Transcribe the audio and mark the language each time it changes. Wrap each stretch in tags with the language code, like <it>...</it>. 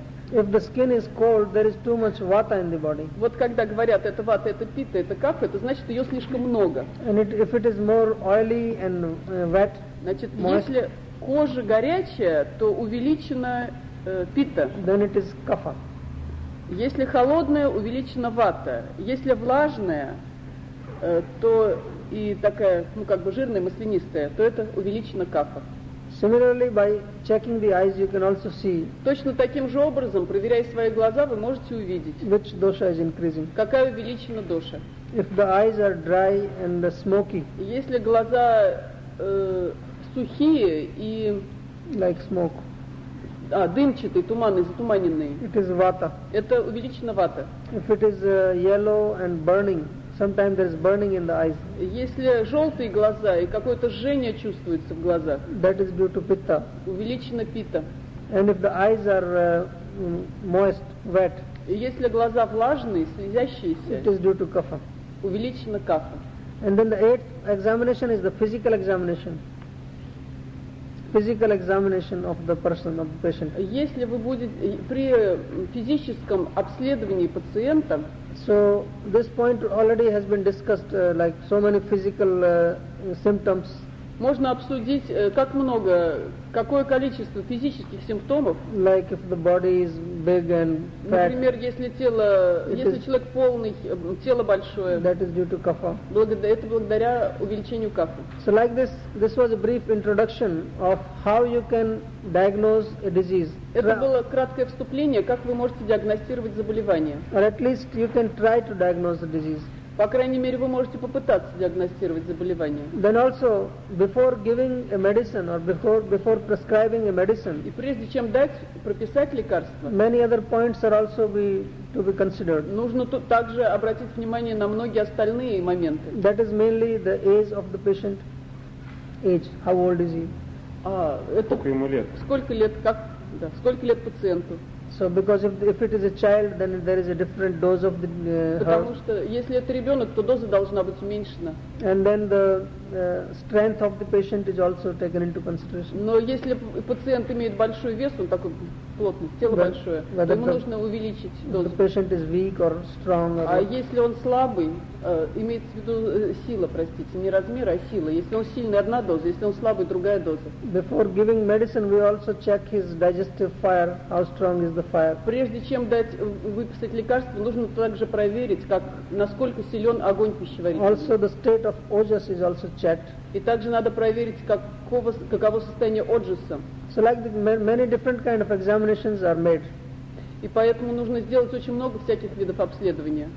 <en>If the skin is cold, there is too much vata in the body.</en> <ru>Вот когда говорят, это вата, это питта, это капха, это значит, ее слишком много.</ru> <en>And if it is more oily and wet,</en> <ru>значит,</ru> <en>moist,</en> <ru>если кожа горячая, то увеличена питта.</ru> <en>Then it is капха.</en> <ru>Если холодная, увеличена вата. Если влажная, то и такая, ну как бы жирная, маслянистая, то это увеличена капха.</ru> <en>Similarly, by checking the eyes, you can also see.</en> <ru>Точно таким же образом, проверяя свои глаза, вы можете увидеть.</ru> <en>Which dosha is increasing?</en> <ru>Какая увеличена доша?</ru> <en>If the eyes are dry and smoky.</en> <ru>Если глаза сухие и</ru> <en>like smoke.</en> <ru>А дымчатые, туманные, затуманенные.</ru> <en>It is vata.</en> <ru>Это увеличена вата.</ru> <en>If it is yellow and burning. Sometimes there is burning in the eyes.</en> <ru>Если желтые глаза и какое-то жжение чувствуется в глазах,</ru> <en>that is due to pitta.</en> <ru>Увеличена питта.</ru> <en>And if the eyes are moist, wet.</en> <ru>Если глаза влажные, слезящиеся,</ru> <en>it is due to kapha.</en> <ru>Увеличена капха.</ru> <en>And then the eighth examination is the physical examination. Physical examination of the person, of the patient.</en> <ru>Если вы будете при физическом обследовании пациента.</ru> <en>So this point already has been discussed, like so many physical symptoms</en> <ru>Можно обсудить, как много, какое количество физических симптомов.</ru> <en>Like if the body is big and fat,</en> <ru>например, если тело, если is, человек полный, тело большое.</ru> <en>That is due to kapha.</en> <ru>Это благодаря увеличению капхи.</ru> <en>So like this was a brief introduction of how you can diagnose a disease.</en> <ru>Это было краткое вступление, как вы можете диагностировать заболевание.</ru> <en>Or at least you can try to diagnose the disease.</en> <ru>По крайней мере, вы можете попытаться диагностировать заболевание.</ru> <en>Then also, before giving a medicine or before prescribing a medicine,</en> <ru>и прежде чем дать, прописать лекарство,</ru> <en>many other points are also to be considered.</en> <ru>Нужно тут также обратить внимание на многие остальные моменты.</ru> <en>That is mainly the age of the patient. Age. How old is he?</en> <ru>Сколько ему лет? Сколько лет, как, да, сколько лет пациенту?</ru> <en>So, because if it is a child, then there is a different dose of the herb.</en> <ru>Потому что если это ребенок, то доза должна быть уменьшена.</ru> <en>And then the strength of the patient is also taken into consideration.</en> <ru>Но если пациент имеет большой вес, он такой плотный, тело большое, то ему нужно увеличить дозу.</ru> <en>The patient is weak or strong.</en> <ru>А если он слабый, имеется в виду сила, простите, не размер, а сила. Если он сильный, одна доза. Если он слабый, другая доза.</ru> <en>Before giving medicine, we also check his digestive fire. How strong is the fire?</en> <ru>Прежде чем дать выписать лекарство, нужно также проверить, как насколько силен огонь пищеварения.</ru> <en>Also the state of ojas is also checked.</en> <ru>И также надо проверить, каково состояние оджаса.</ru> <en>So like the many different kind of examinations are made.</en> <ru>И поэтому нужно сделать очень много всяких видов обследования.</ru>